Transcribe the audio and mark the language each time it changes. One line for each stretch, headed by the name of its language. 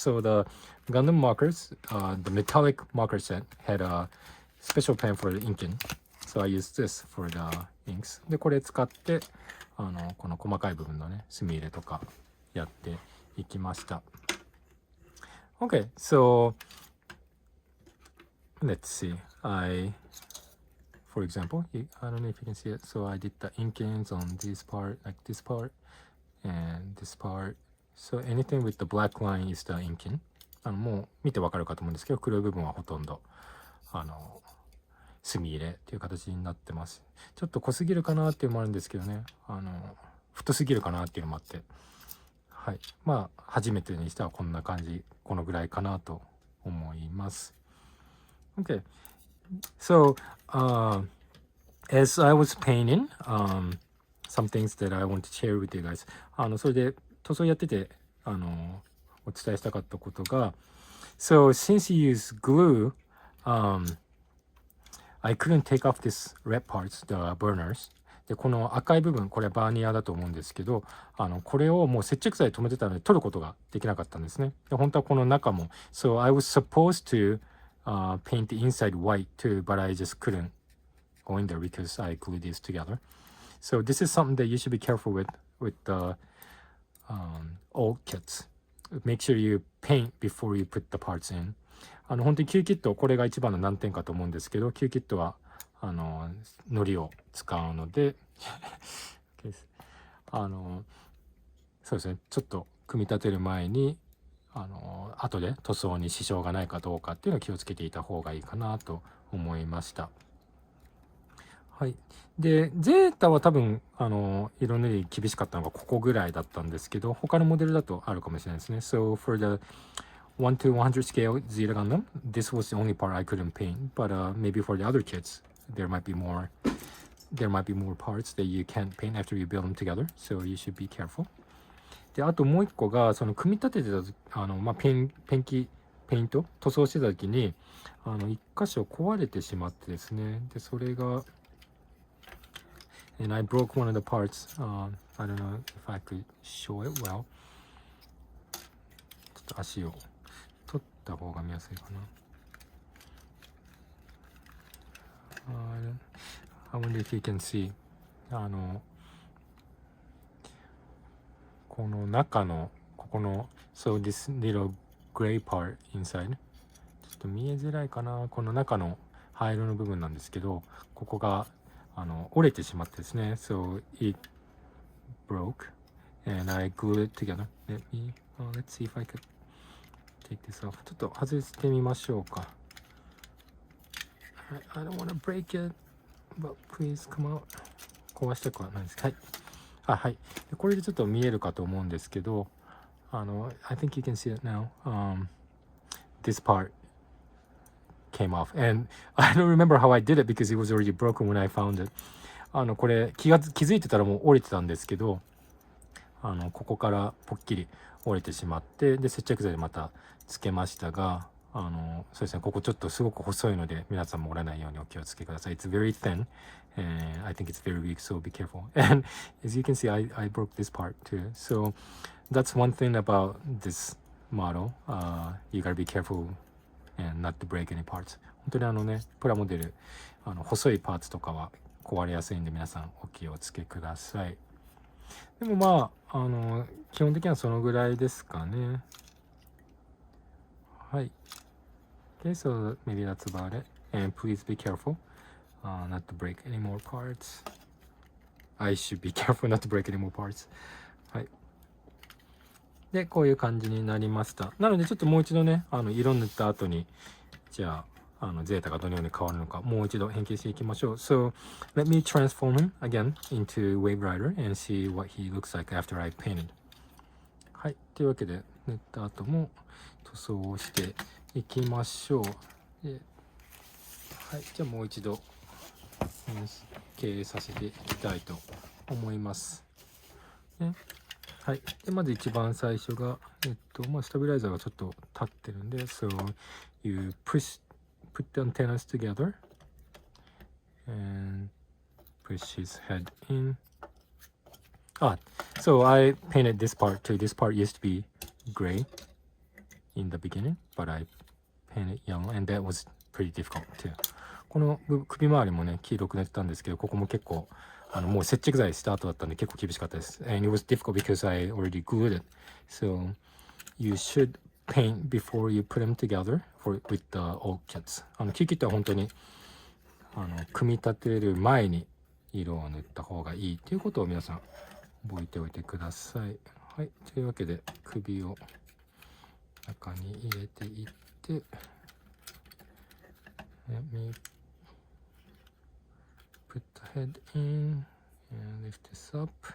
English: So the Gundam Markers, the metallic marker set had a special pen for the inking. So I used this for the inks.
Japanese: でこれ使ってこの細かい部分のね墨入れとかやっていきました。
English: Okay, so let's see. For example, I don't know if you can see it. So I did the inkings on this part, like this part, and this part. So anything with the black line is the inking.
Japanese: もう見てわかるかと思うんですけど、黒い部分はほとんど墨入れっていう形になってます。ちょっと濃すぎるかなっていうのもあるんですけどね、太すぎるかなっていうのもあって、はい、初めてにしてはこんな感じ、このぐらいかなと思います。
English: Okay. So, as I was painting, some things that I want to share with you guys.
Japanese: それで塗装やっててお伝えしたかったことが、
English: So since you use glue, I couldn't take off this red parts, the burners.
Japanese: でこの赤い部分、これはバーニアだと思うんですけど、これをもう接着剤で留めてたので取ることができなかったんですね。で本当はこの中も、
English: So I was supposed to paint the inside white too, but I just couldn't go in there because I glued these together. So this is something that you should be careful with the old kits. Make sure you paint before you put the parts in.
Japanese: 本当にQキット、これが一番の難点かと思うんですけど、Qキットは糊を使うのでそうですね、ちょっと組み立てる前に後で塗装に支障がないかどうかっていうのを気をつけていた方がいいかなと思いました。はい。で、ゼータは多分色塗り厳しかったのがここぐらいだったんですけど、他のモデルだとあるかもしれないですね。
English: So for the 1 to 100 scale Zeta Gundam, this was the only part I couldn't paint, but maybe for the other kits, there might be more parts that you can't paint after you build them together, so you should be careful.
Japanese: であともう一個が組み立ててたペイント塗装してた時に一箇所壊れてしまってですね、でそれが
English: and I broke one of the parts. I don't know if I could show it well.
Japanese: ちょっと足を取った方が見やすいかな。
English: I wonder if you can see.
Japanese: この中のここの
English: So this little gray part inside
Japanese: ちょっと見えづらいかな。この中の灰色の部分なんですけど、ここが折れてしまってですね。
English: So it broke and I glued it together. Let's see if I could take this off.
Japanese: ちょっと外してみましょうか。
English: I don't want to break it, but please come out.
Japanese: 壊したくはないです。はい。はい。これでちょっと見えるかと思うんですけど、
English: I think you can see it now. This part came off, and I don't remember how I did it because it was already broken when I found it.
Japanese: これ気づいてたらもう折れてたんですけど、ここからポッキリ折れてしまって、で接着剤でまたつけましたが、そうですね、ここちょっとすごく細いので皆さんも折らないようにお気をつけください。
English: It's very thin and I think it's very weak, so be careful. And as you can see, I broke this part too. So that's one thing about this model, you gotta be careful and not to break any parts.
Japanese: 本当にね、プラモデル、細いパーツとかは壊れやすいんで皆さんお気をつけください。でもまあ、基本的にはそのぐらいですかね。はい。
English: Okay, so maybe that's about it. And please be careful, not to break any more parts. I should be careful not to break any more parts.
Japanese: はい。で、こういう感じになりました。なので、ちょっともう一度ね、色塗った後に、じゃあ、ゼータがどのように変わるのか、もう一度変形していきましょう。
English: So, let me transform him again into Wave Rider and see what he looks like after I painted.
Japanese: はい。というわけで、塗った後も塗装をしていきましょう。で、はい。じゃあもう一度変形させていきたいと思います。ね、はい。で、まず一番最初が、スタビライザーがちょっと立ってるんで、
English: So, you put the antennas together and push his head in. So I painted this part too. This part used to be gray in the beginning, but I painted yellow and that was pretty difficult too.
Japanese: この首周りもね、黄色く塗ってたんですけど、ここも結構、もう接着剤した後だったんで結構厳しかったです。
English: And it was difficult because I already glued it. So you should paint before you put them together with the old kits.
Japanese: キキットは本当に組み立てる前に色を塗った方がいいということを皆さん覚えておいてください。はい。というわけで首を中に入れていって、
English: Let me put the head in and lift this up.